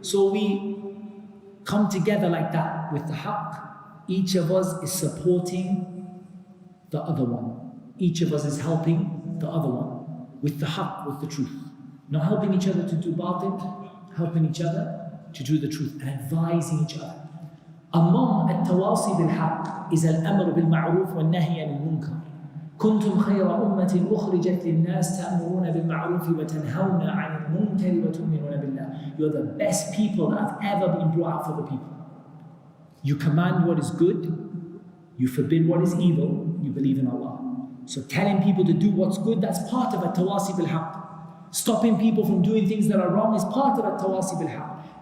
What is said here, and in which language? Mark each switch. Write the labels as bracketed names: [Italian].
[English] So we come together like that with the haqq. Each of us is supporting the other one. Each of us is helping the other one with the haqq, with the truth. Not helping each other to do batil, helping each other to do the truth and advising each other. [Arabic] Among التواصي بالحق is الأمر بالمعروف والنهي عن المنكر. كنتم خير أمة أخرجت للناس تأمرون بالمعروف وتنهون عن المنكر وتؤمنون بالله. [English] You're the best people that have ever been brought out for the people. You command what is good, you forbid what is evil, you believe in Allah. So telling people to do what's good, that's part of [Arabic] التواصي بالحق. [English] Stopping people from doing things that are wrong is part of [Arabic] التواصي بالحق.